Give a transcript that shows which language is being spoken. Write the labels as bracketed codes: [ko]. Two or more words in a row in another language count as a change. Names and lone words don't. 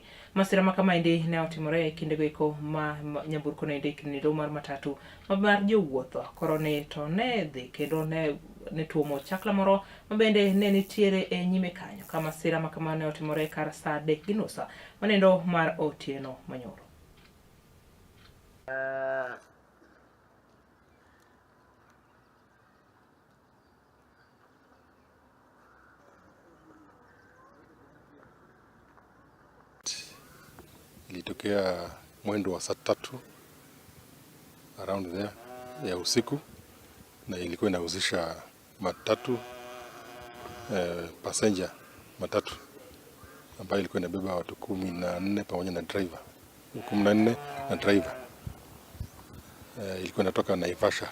[luo] Masira ma kamaendi ne otimore e kinde giko ma nyamburko nindo mar matatu mar jowuoth koro ne to ne dhi kendo ne tuomo chakla moro mabende ne nitiere e nyime kanyo, kama masira ma kamano ne otimore kar saa 3:30 manindo mar otieno manyoro. [sw] Ilitokea mwendo wa saa 3 around there ya usiku, na ilikuwa inahusisha matatu passenger matatu ambayo ilikuwa inabeba watu 14 pamoja na driver 14 na driver. Ilikuwa inatoka Naivasha.